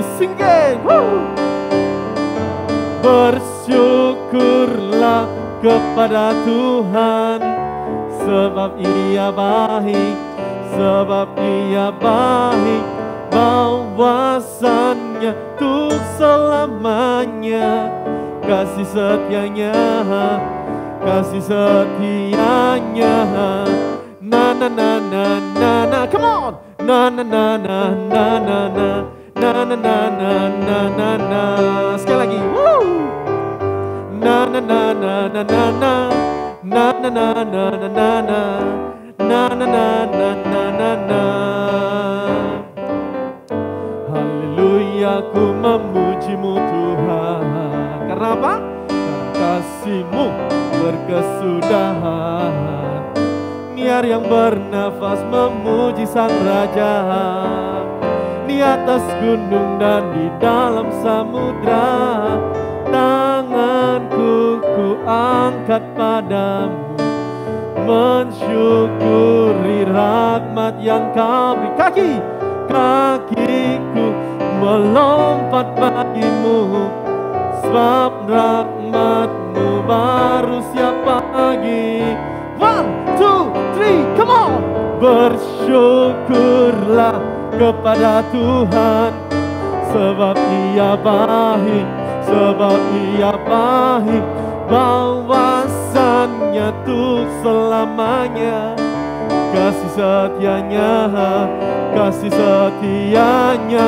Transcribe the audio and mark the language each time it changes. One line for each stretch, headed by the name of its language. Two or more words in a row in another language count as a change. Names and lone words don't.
Indonesian: Singing, bersyukurlah kepada Tuhan, sebab Ia baik, sebab Ia baik. Bahwasannya untuk selamanya, kasih setianya, kasih setianya. Na na na na na na,
English: come on. Na na na na na na na na na na na na na na.
Indonesian: Sekali lagi. Woo. Na na na na na na na na na na na na na na na na na na na. Haleluya, ku memuji-Mu Tuhan. Karena apa? Karena kasih-Mu berkesudahan. Biar yang bernafas memuji Sang Raja, di atas gunung dan di dalam samudra. Tanganku ku angkat padamu, mensyukuri rahmat yang Kau beri. Kakiku melompat bagimu, sebab rahmat-Mu baru setiap pagi.
English: 1, 2, 3, come on.
Indonesian: Bersyukurlah kepada Tuhan, sebab Ia baik, sebab Ia baik. Bahwasannya untuk selamanya, kasih setianya, kasih setianya.